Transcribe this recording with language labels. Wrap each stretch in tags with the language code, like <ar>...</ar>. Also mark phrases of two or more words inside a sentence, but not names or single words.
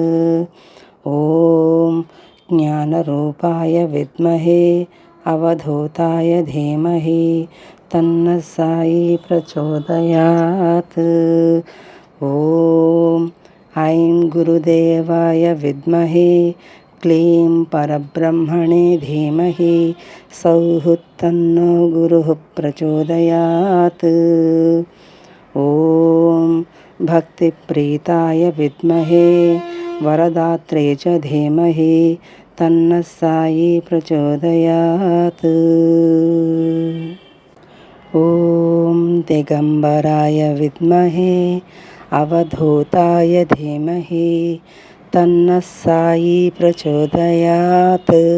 <sa>ఓం జ్ఞానరూపాయ విద్మహే అవధూతాయ ధీమహి తన్నః సాయి ప్రచోదయాత్. ఓం ఐం గురుదేవాయ విద్మహే క్లీం పరబ్రహ్మణే ధీమహి సౌః తన్నో గురుః ప్రచోదయాత్. ఓం भक्तिप्रीताय विद्महे वरदात्रे च धीमहि तन्नः साई प्रचोदयात्। ॐ दिगम्बराय विद्महे अवधूताय धीमहि तन्नः साई प्रचोदयात्।</sa>